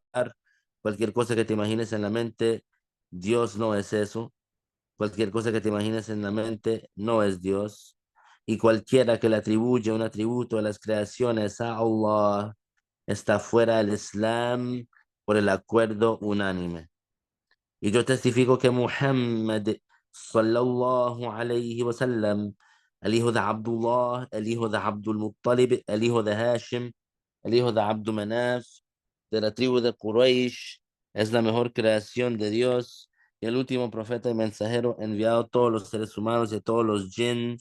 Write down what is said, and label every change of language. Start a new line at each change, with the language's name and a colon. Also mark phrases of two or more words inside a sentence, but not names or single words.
Spanish: Cualquier cosa que te imagines en la mente, Dios no es eso. Cualquier cosa que te imagines en la mente no es Dios. Y cualquiera que le atribuya un atributo a las creaciones a Allah está fuera del Islam por el acuerdo unánime. Y yo testifico que Muhammad
Arabic: صلى الله عليه وسلم,
Spanish: el hijo de Abdullah, el hijo de Abdul Muttalib, el hijo de Hashim, el hijo de Abdul Manaf, de la tribu de Quraysh, es la mejor creación de Dios y el último profeta y mensajero enviado a todos los seres humanos y a todos los jinn.